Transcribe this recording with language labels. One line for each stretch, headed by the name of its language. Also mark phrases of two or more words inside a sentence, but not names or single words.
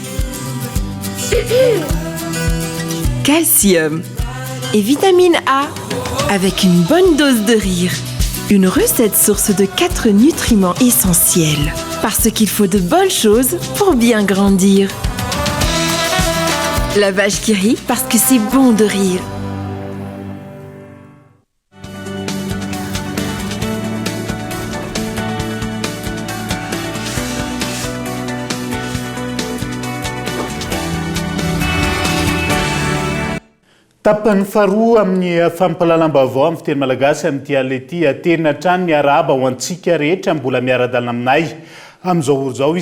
French: Calcium et vitamine A avec une bonne dose de rire. Une recette source de 4 nutriments essentiels. Parce qu'il faut de bonnes choses pour bien grandir. La vache qui rit parce que c'est bon de rire.
Malagasy: Tapany faharoa amin'ny fampahalalam-baovao amin'ny fiteny malagasy amin'ity alety aterina hatrany miarahaba ho antsika rehetra mbola miara-dalina aminay amin'izao oro izao.